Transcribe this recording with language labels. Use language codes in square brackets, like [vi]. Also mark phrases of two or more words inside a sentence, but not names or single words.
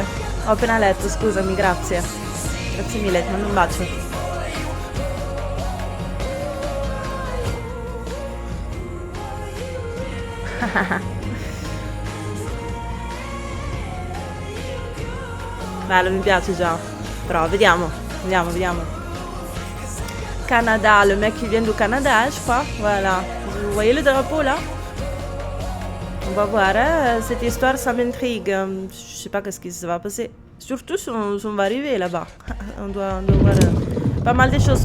[it] Ho appena letto, scusami, grazie. Grazie mille, ti mando un bacio. Bello, mi piace già. Però vediamo. [fr] Canada, le mec qui vient du Canada, je crois. Voilà. Vous voyez le drapeau là? On va voir, hein? Cette histoire, ça m'intrigue. Je sais pas qu'est-ce qui se va passer. Surtout si on va arriver là-bas. On doit voir pas mal de choses.